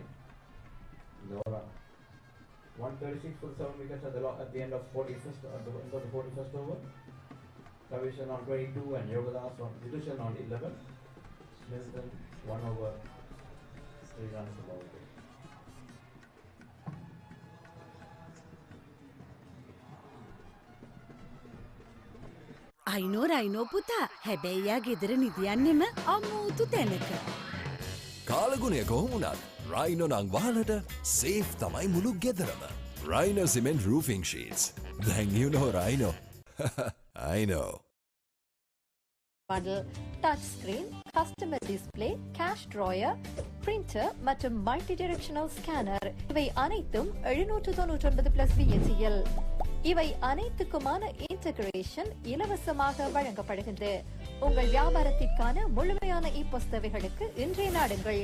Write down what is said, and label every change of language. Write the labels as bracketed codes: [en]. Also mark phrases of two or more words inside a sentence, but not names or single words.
[en] Lower. 136 for the 7 wickets at the end of 41st of the 41st over. Kavishan on 22 and Yogadas on Vidushan on 11. Smithson 1 over 3 runs for the wicket. [si] අයිනෝ පුතා හැබැයි යා ගෙදර නිදියන්නෙම අමුතු තැනක. කාලගුණය කොහොමුණත් රයිනෝ නං වාලට සේෆ් තමයි මුළු ගෙදරම. [en] Rhino cement roofing sheets. Then you know Rhino. I know. Model, touch screen, customer display, cash drawer, printer [ta] மற்றும் [en] multi-directional scanner [ta] இவை அனைத்தும் 799 [en] plus VAT- [ta] யில். இவை அனைத்துக்குமான இன்டகிரேஷன் இலவசமாக வழங்கப்படுகின்றது. உங்கள் வியாபாரத்திற்கான முழுமையான இபோஸ் தேவைகளுக்கு இன்றைய நாடுங்கள்.